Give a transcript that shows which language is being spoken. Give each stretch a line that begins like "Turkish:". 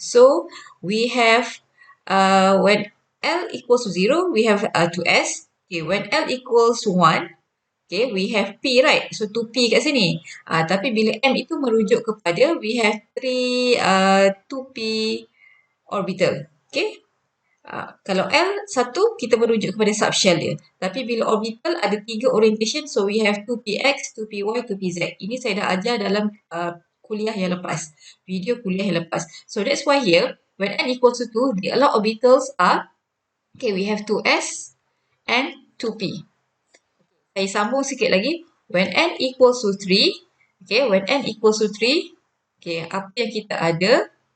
English: So we have when L equals to 0, we have 2S. Okay, when L equals to 1, okay, we have P, right?
Malay: So 2P kat sini. Tapi bila M itu merujuk kepada
English: we have 2P orbital.
Malay: Okay. Kalau L1 kita merujuk kepada subshell dia. Tapi bila orbital ada 3 orientation,
English: so we have 2px, 2py, 2pz.
Malay: Ini saya dah ajar dalam kuliah yang lepas. Video kuliah yang lepas.
English: So that's why here, when n equals to 2, the allowed orbitals are, okay, we have 2s and 2p.
Malay: Saya sambung sikit lagi.
English: When n equals to 3, okay, when n equals to 3, okay,
Malay: apa yang kita ada?